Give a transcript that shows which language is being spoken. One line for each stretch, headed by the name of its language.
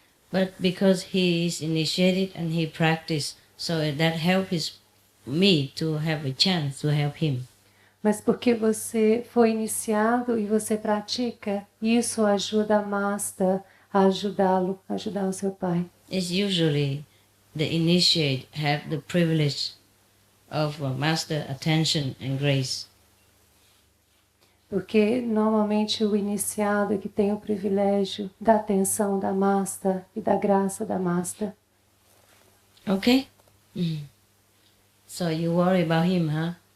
English: But because he is initiated and he practiced, so that helps me to have a chance to help him.
Portuguese: Mas porque você foi iniciado e você pratica, isso ajuda a Master a ajudá-lo, a ajudar o seu pai.
English: It's usually the initiate have the privilege of Master attention and grace.
Portuguese: Porque normalmente o iniciado é que tem o privilégio da atenção da Master e da graça da Master.
English: Okay? So you worry about him, huh?